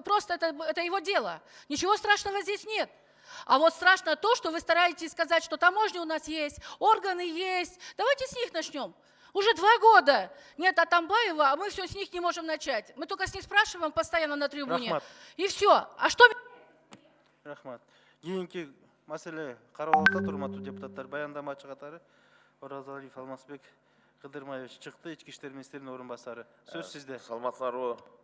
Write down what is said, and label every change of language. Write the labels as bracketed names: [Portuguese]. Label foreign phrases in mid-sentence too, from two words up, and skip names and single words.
[Russian] Просто это его дело. Ничего страшного здесь нет. А вот страшно то, что вы стараетесь сказать, что таможня у нас есть, органы есть. Давайте с них начнем. Уже 2 года нет Атамбаева, а мы все с них не можем начать. Мы только с них спрашиваем постоянно на трибуне. Рахмат. И все. А что... Рахмат. [Kyrgyz] Кийинки маселе кароого отурат, урматтуу депутаттар. Баяндамачы катары Оразалиев Алмазбек Кыдырмаевич чыкты, ички иштер министринин орун басары. Сөз сизде. Саламатсыздарбы?